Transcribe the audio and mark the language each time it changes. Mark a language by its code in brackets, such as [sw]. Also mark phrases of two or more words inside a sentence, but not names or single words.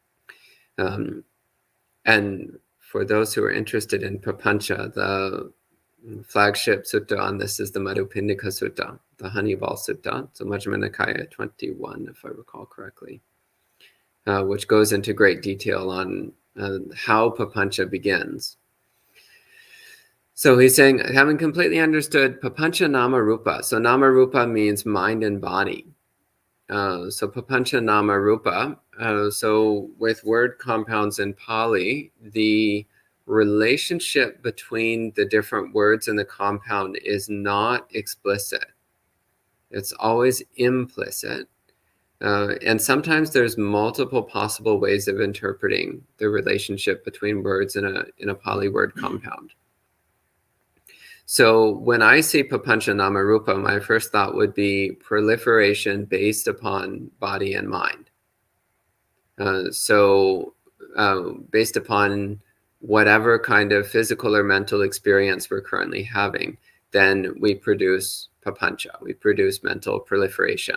[en] And for those who are interested in papancha, flagship sutta on this is the Madhupindika Sutta, the Honeyball Sutta, so Majjhima Nikaya 21, if I recall correctly, which goes into great detail on how papancha begins. So he's saying, having completely understood [pi] papancha nama rupa. [en] So [pi] nama rupa [en] means mind and body. So [pi] papancha nama rupa. [en] So with word compounds in Pali, the relationship between the different words in the compound is not explicit. It's always implicit. And sometimes there's multiple possible ways of interpreting the relationship between words in a Pali word compound. [pi] So when I say papancha nama rupa, [en] my first thought would be proliferation based upon body and mind. Based upon whatever kind of physical or mental experience we're currently having, then we produce papancha, we produce mental proliferation.